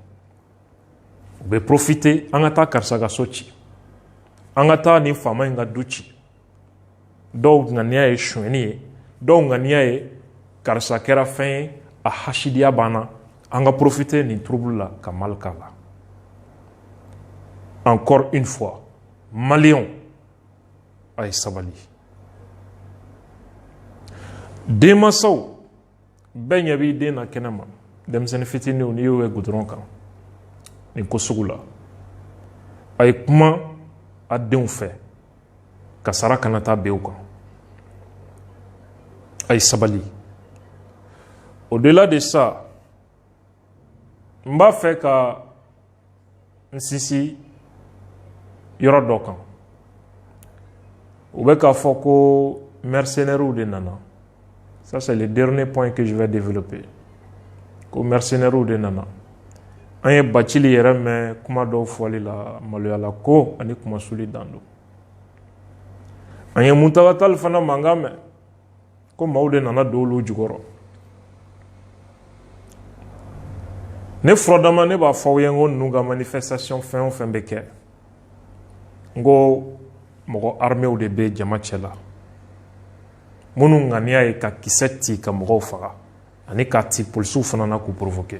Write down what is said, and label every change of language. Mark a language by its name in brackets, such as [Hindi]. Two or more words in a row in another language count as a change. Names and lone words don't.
[Bambara] U bɛ profiter an ka taa karisa ka so ci, an ka taa nin faama in ka du ci. Dɔw ŋaniya ye suɲɛni ye, dɔw ŋaniya ye karisa kɛra fɛn ye a hasidiya banna, an ka profiter nin trouble la ka mal k'a la. [French] Encore une fois, [Bambara] Maliens, a ye sabali. Denmansaw bɛɛ ɲɛ b'i den na kɛnɛ ma, denmisɛnnin fitininw n'i y'o ye goudron kan nin ko sugu la, a ye kuma a denw fɛ, kasara kana taa bin u kan, a ye sabali. [French] Au-delà de ça, [Bambara] n b'a fɛ ka n sinsin yɔrɔ dɔ kan. U bɛ k'a fɔ ko mercenaires de nana. [French] Ça, c'est le dernier point que je vais développer. [Bambara] Ko mercenaires de nana. An ye Bacili yɛrɛ mɛn kuma dɔw fɔli la maloyala ko ani kumasuli dan don. An ye Muntaka Tall fana mankan mɛn ko maaw de nana don olu jukɔrɔ. Ne furadama ne b'a fɔ aw ye n ko ninnu ka manifestation fɛn o fɛn bɛ kɛ, n ko mɔgɔ armées de bɛ jama cɛ la minnu ŋaniya ye ka kisɛ ci ka mɔgɔw faga ani ka ci polisiw fana na k'u provoquer.